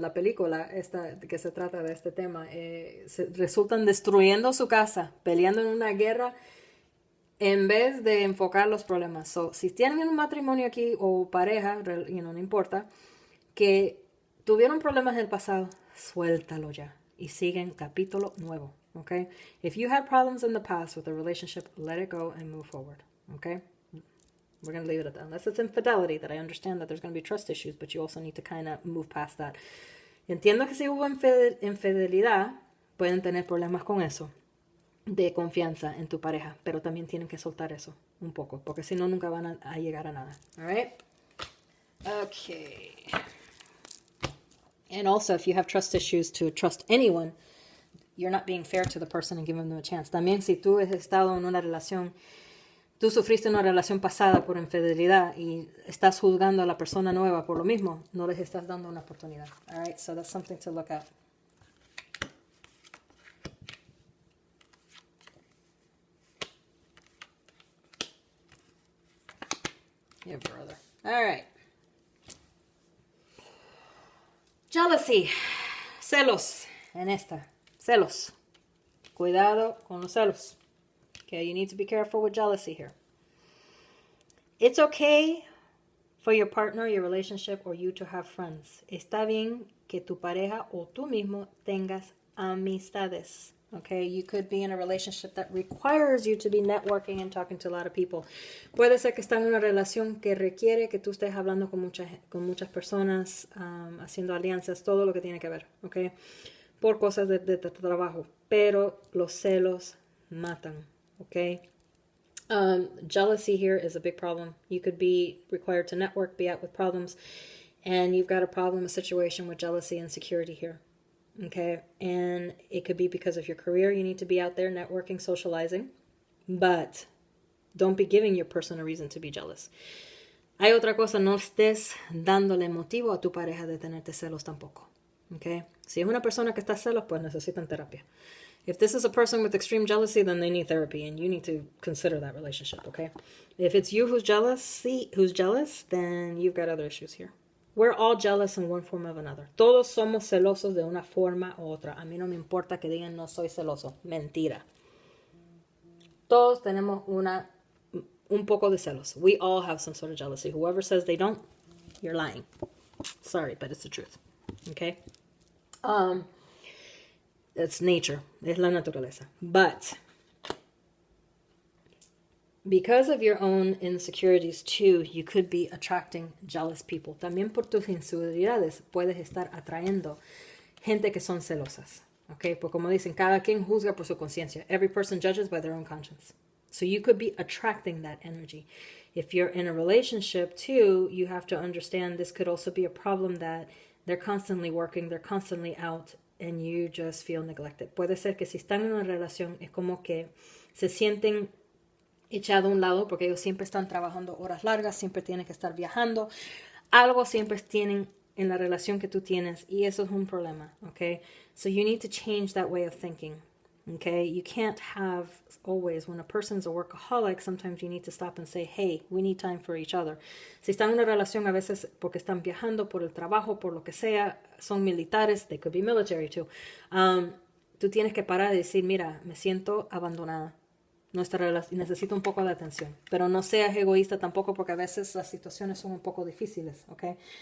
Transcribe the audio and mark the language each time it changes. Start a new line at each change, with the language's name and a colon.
Spanish: La película esta que se trata de este tema, resultan destruyendo su casa, peleando en una guerra en vez de enfocar los problemas. So, si tienen un matrimonio aquí o pareja, no importa, que tuvieron problemas en el pasado, suéltalo ya y siguen capítulo nuevo, okay?
English: If you had problems in the past with a relationship, let it go and move forward, okay? We're going to leave it at that. Unless it's infidelity, that I understand that there's going to be trust issues, but you also need to kind of move past that.
Spanish: Entiendo que si hubo infidelidad, pueden tener problemas con eso, de confianza en tu pareja, pero también tienen que soltar eso un poco, porque si no, nunca van a llegar a nada.
English: All right? Okay. And also, if you have trust issues to trust anyone, you're not being fair to the person and giving them a chance.
Spanish: También si tú has estado en una relación, tú sufriste una relación pasada por infidelidad y estás juzgando a la persona nueva por lo mismo, no les estás dando una oportunidad.
English: All right, so that's something to look at. Yeah, brother. All right.
Spanish: Jealousy. Celos. En esta. Celos. Cuidado con los celos.
English: Okay, you need to be careful with jealousy here. It's okay for your partner, your relationship, or you to have friends.
Spanish: Está bien que tu pareja o tú mismo tengas amistades.
English: Okay, you could be in a relationship that requires you to be networking and talking to a lot of people.
Spanish: Puede ser que estás en una relación que requiere que tú estés hablando con muchas personas, haciendo alianzas, todo lo que tiene que ver, okay, por cosas de trabajo. Pero los celos matan, okay.
English: Jealousy here is a big problem. You could be required to network, be out with problems, and you've got a problem, a situation with jealousy and insecurity here. Okay, and it could be because of your career. You need to be out there networking, socializing, but don't be giving your person a reason to be jealous.
Spanish: Hay otra cosa, no estés dándole motivo a tu pareja de tenerte celos tampoco. Okay, si es una persona que está celos, pues necesitan terapia.
English: If this is a person with extreme jealousy, then they need therapy, and you need to consider that relationship. Okay, if it's you who's jealous, then you've got other issues here. We're all jealous in one form or another.
Spanish: Todos somos celosos de una forma u otra. A mí no me importa que digan no soy celoso. Mentira. Todos tenemos un poco de celos.
English: We all have some sort of jealousy. Whoever says they don't, you're lying. Sorry, but it's the truth. Okay? It's nature.
Spanish: Es la naturaleza.
English: But because of your own insecurities too, you could be attracting jealous people.
Spanish: También por tus inseguridades puedes estar atrayendo gente que son celosas. Okay? Porque como dicen, cada quien juzga por su conciencia.
English: Every person judges by their own conscience. So you could be attracting that energy. If you're in a relationship too, you have to understand this could also be a problem that they're constantly working, they're constantly out, and you just feel neglected.
Spanish: Puede ser que si están en una relación, es como que se sienten echado a un lado porque ellos siempre están trabajando horas largas, siempre tienen que estar viajando, algo siempre tienen en la relación que tú tienes y eso es un problema, okay?
English: So you need to change that way of thinking, okay? You can't have always, when a person's a workaholic, sometimes you need to stop and say, hey, we need time for each other.
Spanish: Si están en una relación a veces porque están viajando por el trabajo, por lo que sea, son militares,
English: they could be military too,
Spanish: tú tienes que parar y decir, mira, me siento abandonada. Nuestra relación necesita un poco de atención, pero no seas egoísta tampoco porque a veces las situaciones son un poco difíciles, okay?